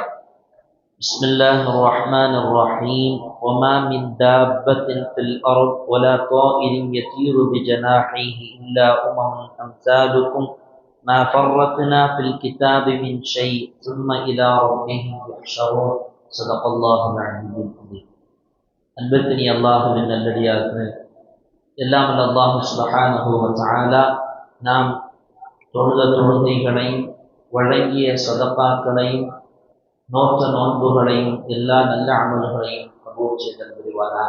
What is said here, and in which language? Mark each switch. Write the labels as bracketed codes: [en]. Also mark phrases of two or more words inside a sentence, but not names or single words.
[ar] بسم الله الرحمن الرحيم. وما من دابة في الأرض ولا طائر يطير بجناحيه إلا أمثالكم ما فرطنا في الكتاب من شيء ثم إلى ربهم يحشرون. صدق الله العلي العظيم. [ta] அன்பிற்கினி அல்லாஹுவின் நல்லடியார்களே, எல்லாம் அல்லாஹ் [ar] سبحانه وتعالى [ta] நாம் தொழுத தொழுகைகளையும் வழங்கிய சதகாக்களையும் நோற்ற நோன்புகளையும் எல்லா நல்ல அமல்களையும் கபூல் செய்தல் புரிவாராக.